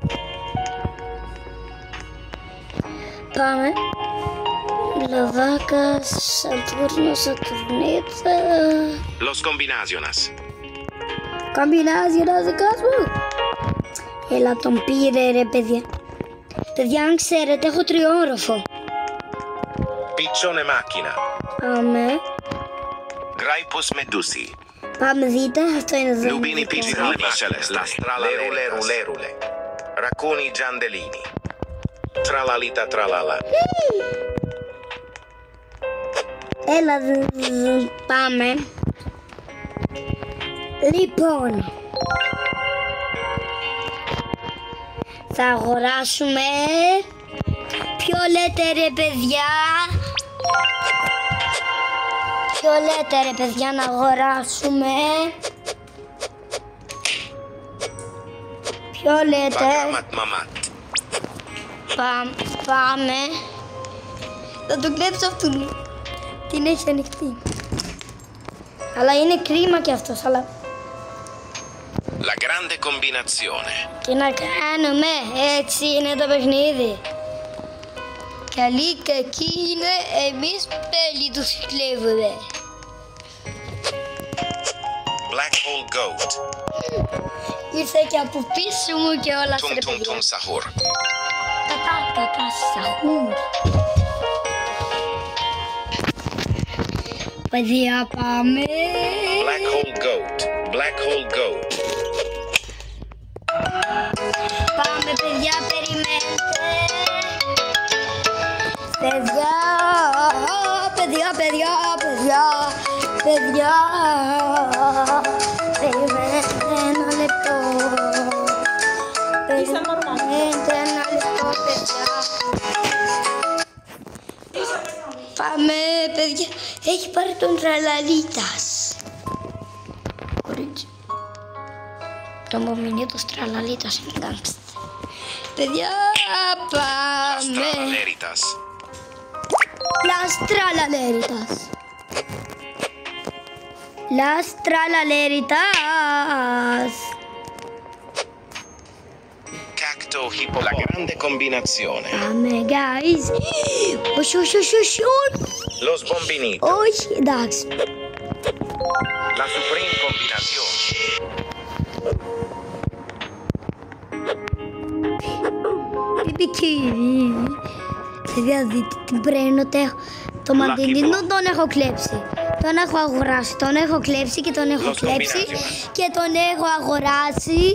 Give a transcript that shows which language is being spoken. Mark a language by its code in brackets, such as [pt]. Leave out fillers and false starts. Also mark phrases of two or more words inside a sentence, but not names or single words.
[el] Πάμε. Λαβάκα, Σατούρνο, Σατουρνίτσα. Los Combinaciones. Κομπινάζιονας δικός μου. Έλα τον πήρε ρε παιδιά. Παιδιά, αν ξέρετε, έχω τριόροφο. Piccione macchina. Πάμε. Graipus Medusi. Πάμε δείτε, αυτό είναι εδώ. Lubini Pizzini Celeste. La strala lerule. Racconi Giandelini. Tralalita tralala. Έλα, πάμε. Λοιπόν, θα αγοράσουμε. Ποιο λέτε ρε παιδιά? Ποιο λέτε ρε παιδιά να αγοράσουμε? Ποιο λέτε? Πάμε. Θα το κλέψω αυτόν. Την έχει ανοιχτή. Αλλά είναι κρίμα κι αυτός, αλλά... La grande combinazione. Τι να κάνουμε, έτσι είναι το παιχνίδι. Καλή κακή είναι, εμείς πάλι τους κλέβουμε. Black hole goat. Ήρθε και από πίσω μου και όλα Tum σε tum tum sahur. Κατά σαχούρ. Παιδιά πάμε. Black hole goat. Black hole goat. Πάμε παιδιά, περιμένετε. Παιδιά. Περιμένετε ένα λεπτό. Περιμένετε ένα λεπτό παιδιά. Πάμε παιδιά. Έχει πάρει τον Τραλαλίτας. Κορίτσι. Το μομινίτος Τραλαλίτας είναι γκάγκστερ. Παιδιά πάμε. Las Tralaleritas. Las Tralaleritas. Cacto hippo. La grande combinazione. Πάμε guys. Όχι. Lo sbombinito. Όχι, εντάξει. La supreme combinazione. Τι μπικίνι. Παιδιά δείτε την πρένο. Το μαντιλίνο τον έχω κλέψει. Τον έχω αγοράσει. Τον έχω κλέψει και τον έχω κλέψει. Και τον έχω αγοράσει.